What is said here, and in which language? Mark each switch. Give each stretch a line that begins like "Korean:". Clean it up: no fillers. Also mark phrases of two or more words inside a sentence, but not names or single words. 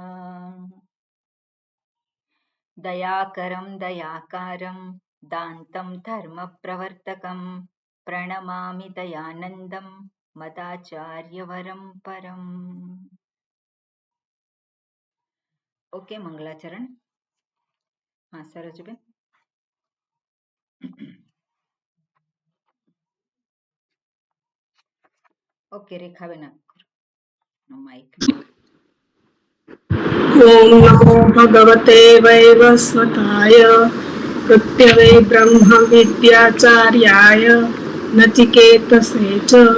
Sanskrit: दयाकरं दयाकारं दान्तं धर्मप्रवर्तकं प्रणमामि दयानन्दं मदाचार्यवरं परम्
Gujarati: ઓકે મંગલાચરણ હા સરોજબેન. ઓકે રેખાબેન માઇક.
Sanskrit: ઓમ નમો ભગવતે વૈવસ્વતાય કૃત્યવે બ્રહ્મ વિદ્યાચાર્યાય નચિકેતસે ચ.